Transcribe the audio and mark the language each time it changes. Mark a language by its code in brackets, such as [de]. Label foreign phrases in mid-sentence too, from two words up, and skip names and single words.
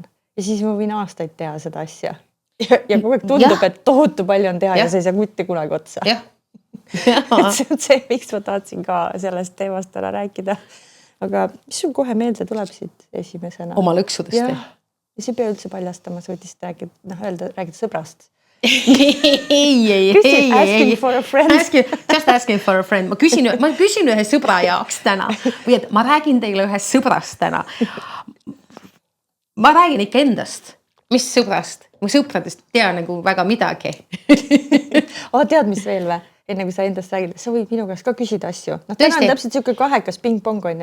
[et] Ja siis ma võin aastaid teha seda asja. Ja kogu aeg tundub, et tohutu palju on teha ja sa ei saa mitte kunagi otsa. Et see on see, miks ma tahtsin ka sellest teemast täna rääkida. Aga mis sul kohe meelde tuleb siit esimesena? Oma lõksudest. Ja sa ei pea üldse paljastama, sa võtist rääkida sõbrast. [en] Asking for a friend. Just asking for a friend. [et] Ma küsin ühe sõbra jaoks täna. Või et ma räägin teile ühest sõbrast täna. Ma räägin ikka endast. Mis sõbrast? Mu sõpradest tea nagu väga midagi. Tead, mis veel või? Enne kui sa endast räägid, sa võid minu käest ka küsida asju. Täna on täpselt siuke kahekas ping-pong on.